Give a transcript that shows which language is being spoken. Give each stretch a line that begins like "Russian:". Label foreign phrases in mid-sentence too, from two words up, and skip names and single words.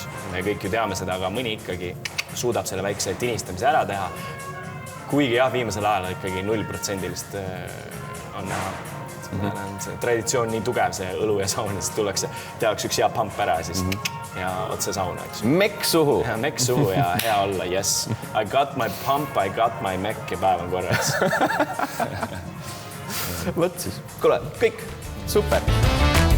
Estonian: Me kõik ju teame seda, aga mõni ikkagi suudab selle väikse tinistamise ära teha. Kuigi jah, viimasel ajal ikkagi 0% on näha. See traditsioon nii tugev, see õlu ja saun, siis tullakse, tehakse üks hea pamp ära siis ja otse sauna, eks. Mekk suhu. Mekk suhu ja hea olla,
English: yes. I got my pump, I got my mekk
Estonian: ja päev on korras. Võt siis. Kuule, kõik. Super.